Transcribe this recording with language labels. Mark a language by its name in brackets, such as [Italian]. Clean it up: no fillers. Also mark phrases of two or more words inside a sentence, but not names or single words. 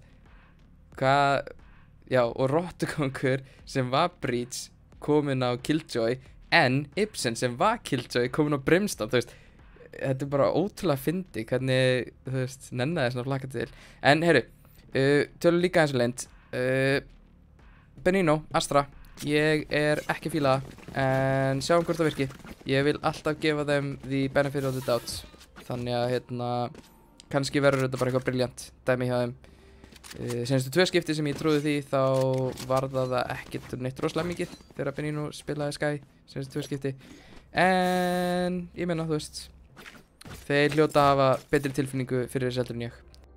[Icelandic] Hvað, já, og Rottukongur sem var Breach komin á Killjoy, en Ibsen sem var Killjoy komin á Brimstone, þú veist. Þetta er bara ótrúlega fyndi hvernig, þú veist, nennaði svona flakka til. En, heyru, tölum líka eins og leynd. Benino, Astra, ég er ekki fíla það, en sjáum hvort það virki. Ég vil alltaf gefa þeim [English] the benefit of the doubt. [Icelandic] Þannig að, hérna, kannski verður þetta bara eitthvað brilljant dæmi hjá þeim. Senastu 2 skipti sem ég trúði því, þá var það ekkert neitt rosalega mikið þegar Benino spilaði Sky, senastu 2 skipti. En, ég meina, þú veist, þeir hljóta að hafa betri tilfinningu fyrir þessu heldur en ég.